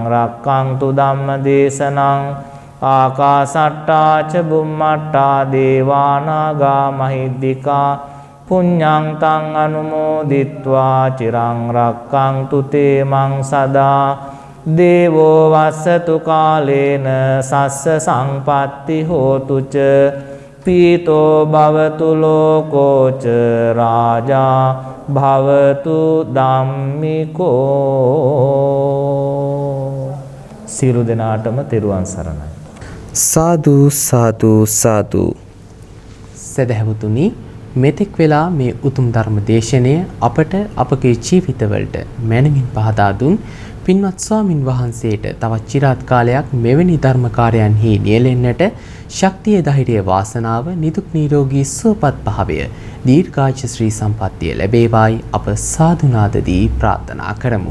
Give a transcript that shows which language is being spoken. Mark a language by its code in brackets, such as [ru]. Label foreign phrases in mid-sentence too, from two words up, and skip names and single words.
[pi] රක්ඛන්තු ධම්ම දේශනං ආකාසට්ටා ච බුම්මට්ටා දේවා නාග මහිද්దికා පුඤ්ඤං තං අනුමෝදිත්වා චිරං රක්ඛන්තු තේ මං සදා දේවෝ වස්සතු කාලේන සස්ස සංපත්ති හෝතු ච පීතෝ භවතු ලෝකෝ ච රාජා භවතු ධම්මිකෝ. [si] සියලු දෙනාටම තෙරුවන් සරණයි. සාදු සාදු සාදු. සදහැවතුනි, මෙතෙක් වෙලා මේ උතුම් ධර්ම දේශනය අපට අපගේ ජීවිතවලට මැනවින් පහදා දුන් පින්වත් ස්වාමින් වහන්සේට තවත් চিරාත් කාලයක් මෙවැනි ධර්මකාරයන්හි නියැලෙන්නට ශක්තිය, ධෛර්යය, වාසනාව, නිදුක් නිරෝගී සුවපත් භාවය, දීර්ඝායුෂ ශ්‍රී සම්පන්නිය ලැබේවායි අප සාදුනාදදී ප්‍රාර්ථනා කරමු.